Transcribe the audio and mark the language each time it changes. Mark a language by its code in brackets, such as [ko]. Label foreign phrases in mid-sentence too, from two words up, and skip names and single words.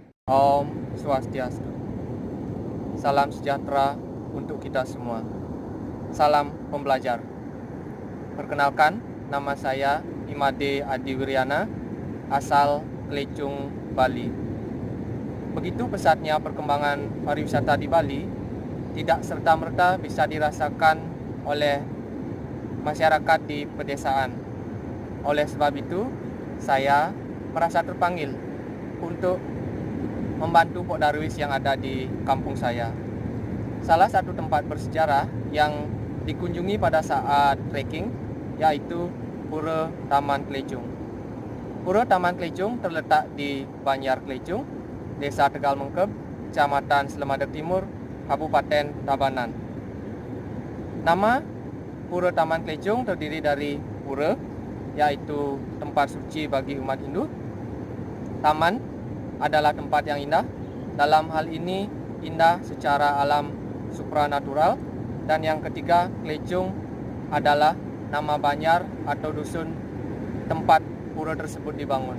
[ban] Om Swastiastu. [id] Salam sejahtera untuk kita semua. Salam pembelajar. Perkenalkan, nama saya Imade Adi Wiryana, asal Klecung, Bali. Begitu pesatnya perkembangan pariwisata di Bali, tidak serta-merta bisa dirasakan oleh masyarakat di pedesaan. Oleh sebab itu, saya merasa terpanggil untuk membantu Pok Darwis yang ada di kampung saya. Salah satu tempat bersejarah yang dikunjungi pada saat trekking yaitu Pura Taman Klecung. Pura Taman Klecung terletak di Banjar Klecung, Desa Tegal Mengkep, Kecamatan Selemadeg Timur, Kabupaten Tabanan. Nama Pura Taman Klecung terdiri dari pura, yaitu tempat suci bagi umat Hindu. Taman adalah tempat yang indah. Dalam hal ini indah secara alam supranatural. Dan yang ketiga, Klecung adalah nama Banjar atau dusun tempat pura tersebut dibangun.